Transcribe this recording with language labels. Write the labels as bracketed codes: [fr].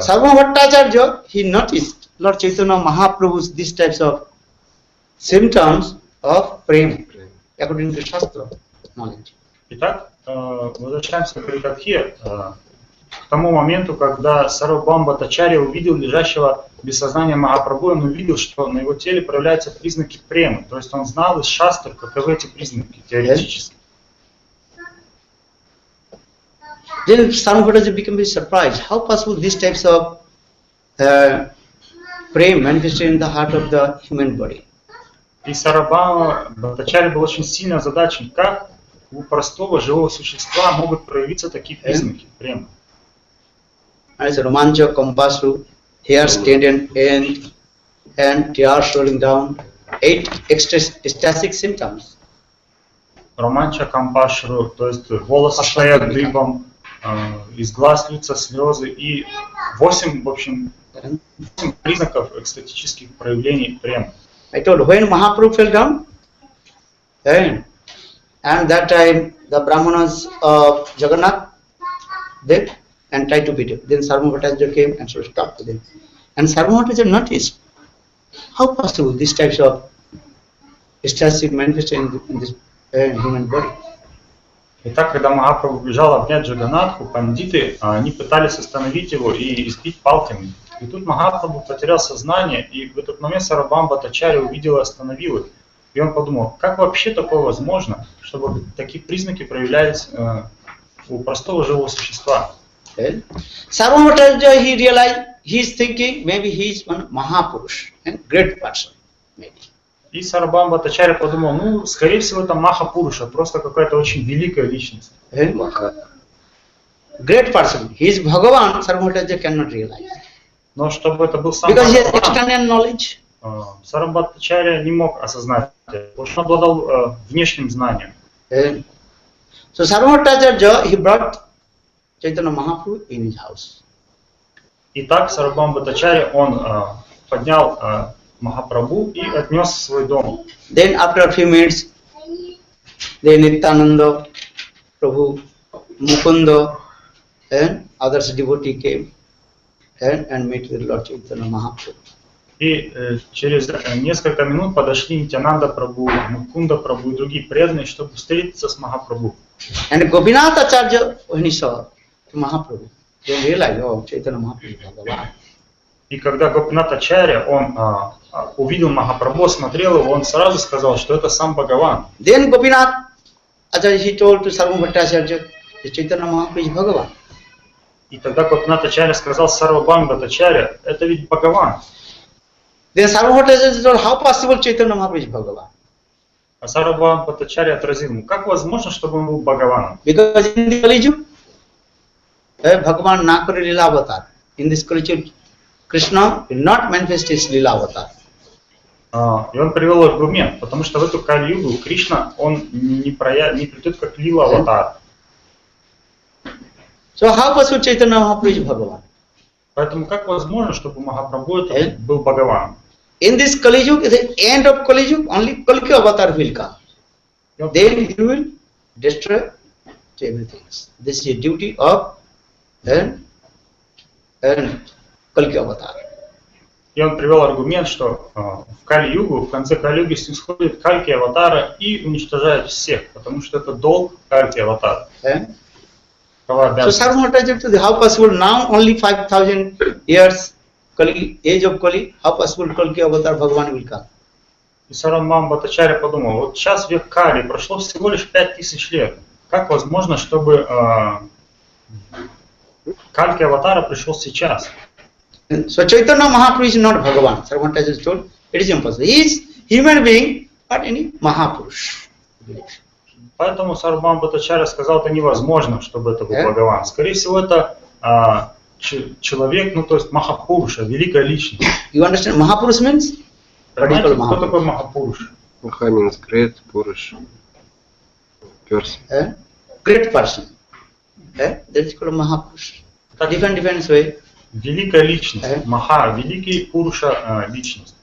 [en] Sarvabhaumacharya, he noticed Lord Chaitanya Mahaprabhu's these types of symptoms of prema, according to Shastra knowledge. [ru] Итак, возвращаемся к Гарикатхе. К тому моменту, когда Сарвабхаумачарья увидел лежащего без сознания Махапрабху, он увидел, что на его теле проявляются признаки премы. То есть он знал из шастр, каковы эти признаки теоретически. [en] Then Sarvabhaumacharya became very surprised. How possible these types of prema manifested in the heart of the human body? [ru] И Сарвабхаумачарья был очень сильно озадачен, как у простого живого существа могут проявиться такие признаки премы. [en] As Romancha, Kompasru, hair standing and tears rolling down, 8 ecstatic symptoms. [ru] Романча Кампашру, то есть волосы стоят дыбом, из глаз льются слезы и 8, в общем, 8 признаков экстатических проявлений премы. [en] I told when Mahaprabhu fell down, and that time the Brahmanas of Jagannath, they and tried to beat him. Then Sarvabhaumacharya came and sort of talked to them. And Sarvabhaumacharya noticed how possible these types of ecstatic manifestation in this human body. [ru] Итак, когда Махапрабху бежал обнять Джаганатху, пандиты, они пытались остановить его и избить палками. И тут Махапрабху потерял сознание, и в этот момент Сарвабхаумачарья увидел и остановил их. И он подумал, как вообще такое возможно, чтобы такие признаки проявлялись у простого живого существа. [en] Sarvabhaumacharya, he realized, he is thinking maybe he is one Mahapurush, great person, maybe. [ru] И Сарвабхаумачарья подумал, ну, скорее всего, это Махапуруша, просто какая-то очень великая личность. [en] Great person. He is Bhagavan, Sarvabhaumacharya cannot realize. [ru] Но чтобы это был сам [en] Because he has [ru] Бхагаван, [en] external knowledge. [ru] Сарвабхаумачарья не мог осознать это, потому что он обладал внешним знанием. [en] So Sarvabhaumacharya, he brought Chaitanya Mahaprabhu in his house. [ru] Итак, Сарвабхаумачарья, он поднял Махапрабху и отнес в свой дом. [en] Then after a few minutes, then Nityananda, Prabhu, Mukunda, and others devotees came and met with Lord Chaitanya Mahaprabhu. [ru] И через несколько минут подошли Нитянанда Прабху, Мукунда Прабху и другие преданные, чтобы встретиться с Махапрабху. [en] And Gopinath Acharya, when he saw Mahaprabhu, they realized, oh, Chaitanya Mahaprabhu is Bhagavan. [ru] И когда Гопинатачарья, он увидел Махапрабху, смотрел его, он сразу сказал, что это сам Бхагаван. [en] Then Gopinath Acharya, he told to Sarvabhaumacharya, Chaitanya Mahaprabhu is Bhagavan. [ru] И тогда Гопинатачарья сказал Сарвабхаумачарья, это ведь Бхагаван. [en] Then Sarvabhaumacharya told, how possible Chaitanya Mahaprabhu is Bhagavan? [ru] А Сарвабхаумачарья отразил ему, как возможно, чтобы он был Бхагаваном? [en] Because in the Kali Yuga, Bhagavan Nakari Lila Avatar. In this Kali Yuga, Krishna will not manifest his Lila Avatar. [ru] И он привел аргумент, потому что в эту Кали-югу Кришна, он не придет как Лила Аватар. [en] So how possible Chaitanya Mahaprabhu is Bhagavan? [ru] Поэтому как возможно, чтобы Махапрабху это был Бхагаван? [en] In this Kali Yuga, the end of Kali Yuga, only Kalki avatar will come. Then he will destroy everything. This is a duty of and Kalki avatar. [ru] И он привел аргумент, что в Кали-югу, в конце Кали-юги снисходит Кальки аватара и уничтожает всех, потому что это долг Кальки аватара. [en] So Sarvamataja, how possible now only 5,000 years Kali, age of Kali, how possible Kalki avatar Bhagavan will come? [ru] И Сарамбхам Бхаттачарья подумал, вот сейчас век Кали, прошло всего лишь 5000 лет. Как возможно, чтобы Кальки аватара пришел сейчас? [en] So Chaitanya Mahaprabhu is not Bhagavan. Sarvamataja told, it is impossible. He is human being, but any Mahapurush. [ru] Поэтому Сарвабхама Бхаттачарья сказал, это невозможно, чтобы это был Бхагаван. Скорее всего, это человек, ну то есть Махапуруша, великая личность. [en] You understand? Mahapurush means? [ru] Понимаете, кто такой Махапуруш? [en] Maha means great, Purush, person. Great person. That is called Mahapurush. Different way. [ru] Великая личность. Маха, великий Пуруша личность.